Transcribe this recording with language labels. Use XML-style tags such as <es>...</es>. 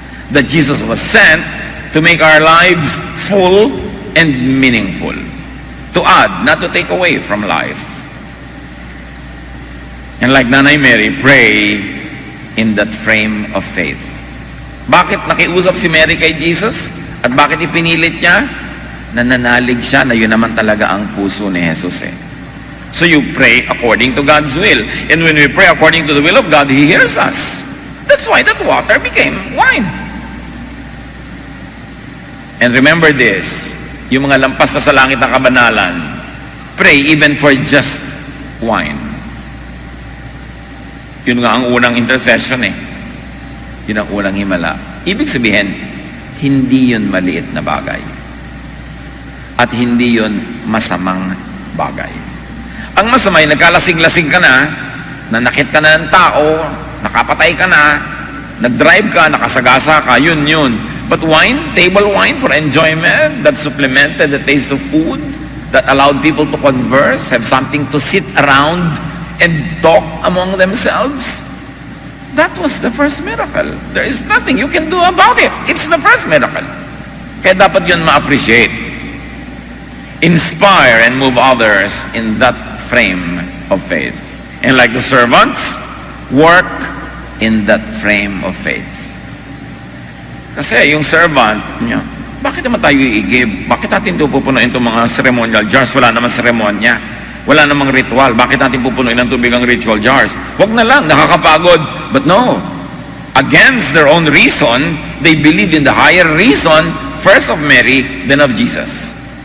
<en>That Jesus was sent to make our lives full and meaningful. To add, not to take away from life. And like Nanay Mary, pray in that frame of faith.</en> <tl>Bakit nakiusap si Mary kay Jesus? At bakit ipinilit niya? Nananalig siya na yun naman talaga ang puso ni Jesus eh.</tl> <en>So you pray according to God's will. And when we pray according to the will of God, He hears us. That's why that water became wine. And remember this,</en> <tl>yung mga lampas na sa langit na kabanalan,</tl> <en>pray even for just wine.</en> <tl>Yun nga ang unang intercession eh. Yun ang unang himala. Ibig sabihin, hindi yun maliit na bagay. At hindi yun masamang bagay. Ang masama ay nagkalasing-lasing ka na, nanakit ka na ng tao, nakapatay ka na, nag-drive ka, nakasagasa ka, yun.</tl> <en>But wine, table wine for enjoyment, that supplemented the taste of food, that allowed people to converse, have something to sit around and talk among themselves. That was the first miracle. There is nothing you can do about it. It's the first miracle.</en> <tl>Kaya dapat yun ma-appreciate.</tl> <en>Inspire and move others in that frame of faith. And like the servants, work in that frame of faith.</en> <tl>Kasi yung servant niya, bakit naman tayo i-give? Bakit natin ito pupunuin itong mga ceremonial jars? Wala naman seremonya. Wala namang ritual. Bakit natin pupunuin ng tubig ang ritual jars? Huwag na lang, nakakapagod.</tl> <en>But no. Against their own reason, they believed in the higher reason, first of Mary, then of Jesus.</en>